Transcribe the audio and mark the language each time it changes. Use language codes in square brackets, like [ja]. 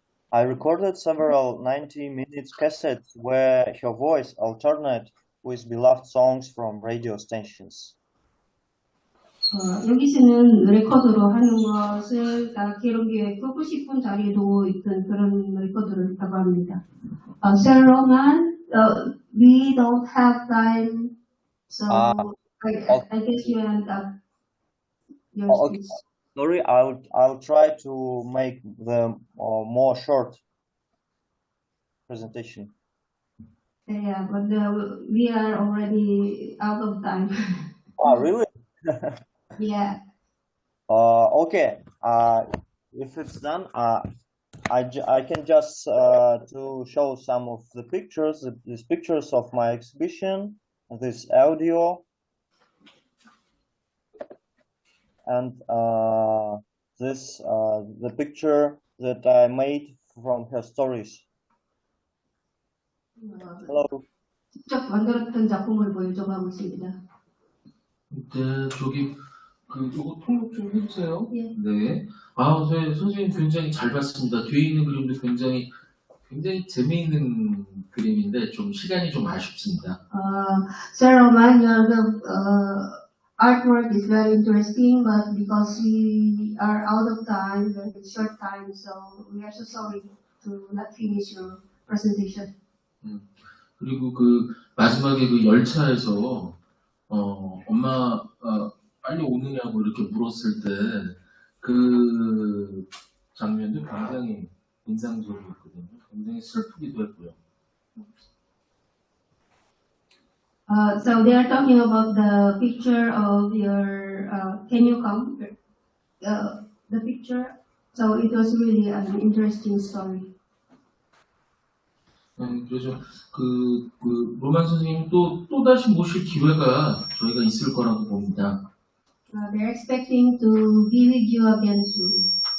[en] I recorded several 90-minute cassettes where her voice alternated with beloved songs from radio stations. [ko] 여기서는 레코드로 하는 것을 다 기록해 끄고 싶은 자리도 있던 그런 레코드를 있다고 합니다. [en] Sir Roman, we don't have time So Uh, I guess you end up your okay. speech. Sorry, I'll try to make the more short presentation. Yeah, but we are already out of time. Oh, really? Yeah. Okay. If it's done, I can just to show some of the pictures, these pictures of my exhibition, this audio, and this the picture that I made from her stories. Hello. [ko] 직접 만들었던 작품을 보여줘가고 있습니다. 네, 저기 요거 통역 좀 해주세요. 예. 네. 저희 선생님 굉장히 잘 봤습니다. 뒤에 있는 그림도 굉장히 재미있는 그림인데 좀 시간이 좀 아쉽습니다. [en] Sir Roman, your artwork is very interesting, but because we are out of time, very short time, so we are so sorry to not finish your presentation. [ko] 그리고 그 마지막에 그 열차에서 엄마 빨리 오느냐고 이렇게 물었을 때 그 장면도 굉장히 인상적이었거든요. 굉장히 슬프기도 했고요. [en] So they are talking about the picture of your, can you come? The picture. So it was really an interesting story. [ko] 그래서 그 로만 선생님 또 다시 모실 기회가 저희가 있을 거라고 봅니다. [en] They're expecting to be with you again soon.